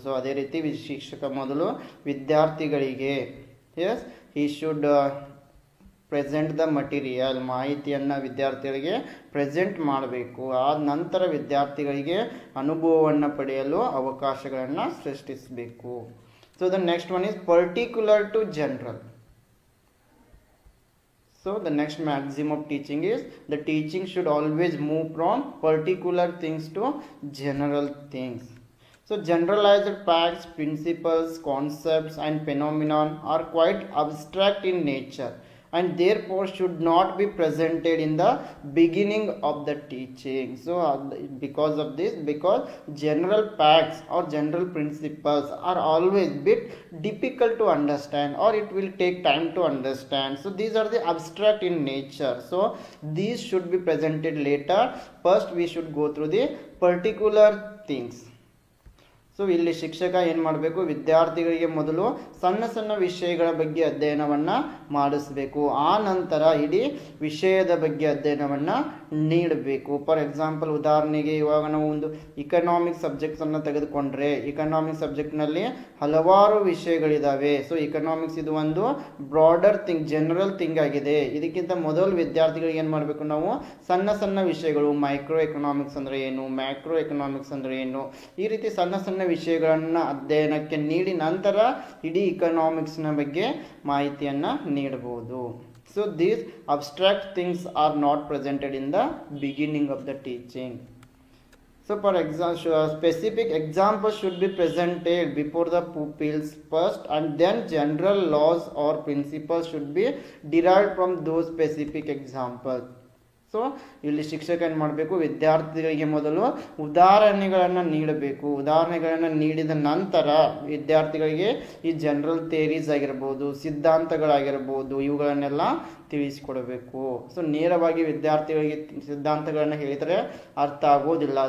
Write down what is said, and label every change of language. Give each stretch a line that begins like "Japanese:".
Kannada: So ಅದೇ ರೀತಿ ಶಿಕ್ಷಕ ಮೊದಲು ವಿದ್ಯಾರ್ಥಿಗಳಿಗೆ
English: he should present the material,
Kannada: ಮಾಹಿತಿಯನ್ನು ವಿದ್ಯಾರ್ಥಿಗಳಿಗೆ ಪ್ರೆಸೆಂಟ್ ಮಾಡಬೇಕು. ಆದ ನಂತರ ವಿದ್ಯಾರ್ಥಿಗಳಿಗೆ ಅನುಭವವನ್ನು ಪಡೆಯಲು ಅವಕಾಶಗಳನ್ನು ಸೃಷ್ಟಿಸಬೇಕು.
English: So the next one is particular to general. So the next maxim of teaching is the teaching should always move from particular things to general things. So generalized facts, principles, concepts and phenomenon are quite abstract in nature and therefore should not be presented in the beginning of the teaching. So because of this, because general facts or general principles are always bit difficult to understand or it will take time to understand. So these are the abstract in nature. So these should be presented later. First we should go through the particular things.
Kannada: So ಇಲ್ಲಿ ಶಿಕ್ಷಕ ಏನು ಮಾಡಬೇಕು, ವಿದ್ಯಾರ್ಥಿಗಳಿಗೆ ಮೊದಲು ಸಣ್ಣ ಸಣ್ಣ ವಿಷಯಗಳ ಬಗ್ಗೆ ಅಧ್ಯಯನವನ್ನು ಮಾಡಿಸಬೇಕು. ಆ ನಂತರ ಇಡೀ ವಿಷಯದ ಬಗ್ಗೆ ಅಧ್ಯಯನವನ್ನು ನೀಡಬೇಕು.
English: for example,
Kannada: ಉದಾಹರಣೆಗೆ ಇವಾಗ ನಾವು ಒಂದು ಇಕನಾಮಿಕ್ಸ್ ಸಬ್ಜೆಕ್ಟ್ಸನ್ನು ತೆಗೆದುಕೊಂಡ್ರೆ, ಇಕನಾಮಿಕ್ಸ್ ಸಬ್ಜೆಕ್ಟ್ನಲ್ಲಿ ಹಲವಾರು ವಿಷಯಗಳಿದ್ದಾವೆ. ಸೊ ಇಕನಾಮಿಕ್ಸ್ ಇದು ಒಂದು ಬ್ರಾಡರ್ ಥಿಂಗ್, ಜನರಲ್ ಥಿಂಗ್ ಆಗಿದೆ. ಇದಕ್ಕಿಂತ ಮೊದಲು ವಿದ್ಯಾರ್ಥಿಗಳಿಗೆ ಏನು ಮಾಡಬೇಕು, ನಾವು ಸಣ್ಣ ಸಣ್ಣ ವಿಷಯಗಳು, ಮೈಕ್ರೋ ಎಕನಾಮಿಕ್ಸ್ ಅಂದರೆ ಏನು, ಮ್ಯಾಕ್ರೋ ಎಕನಾಮಿಕ್ಸ್ ಅಂದರೆ ಏನು, ಈ ರೀತಿ ಸಣ್ಣ ಸಣ್ಣ ವಿಷಯಗಳನ್ನು ಅಧ್ಯಯನಕ್ಕೆ ನೀಡಿ ನಂತರ ಇಡೀ ಇಕನಾಮಿಕ್ಸ್ನ ಬಗ್ಗೆ ಮಾಹಿತಿಯನ್ನು ನೀಡಬಹುದು.
English: So these abstract things are not presented in the beginning of the teaching. So for example, specific examples should be presented before the pupils first and then general laws or principles should be derived from those specific examples.
Kannada: So ಇಲ್ಲಿ ಶಿಕ್ಷಕ ಏನು ಮಾಡಬೇಕು, ವಿದ್ಯಾರ್ಥಿಗಳಿಗೆ ಮೊದಲು ಉದಾಹರಣೆಗಳನ್ನು ನೀಡಬೇಕು. ಉದಾಹರಣೆಗಳನ್ನು ನೀಡಿದ ನಂತರ ವಿದ್ಯಾರ್ಥಿಗಳಿಗೆ ಈ ಜನರಲ್ ಥಿಯರೀಸ್ ಆಗಿರ್ಬೋದು, ಸಿದ್ಧಾಂತಗಳಾಗಿರ್ಬೋದು, ಇವುಗಳನ್ನೆಲ್ಲ ತಿಳಿಸಿಕೊಡಬೇಕು. ಸೊ ನೇರವಾಗಿ ವಿದ್ಯಾರ್ಥಿಗಳಿಗೆ ಸಿದ್ಧಾಂತಗಳನ್ನು ಹೇಳಿದರೆ ಅರ್ಥ ಆಗೋದಿಲ್ಲ.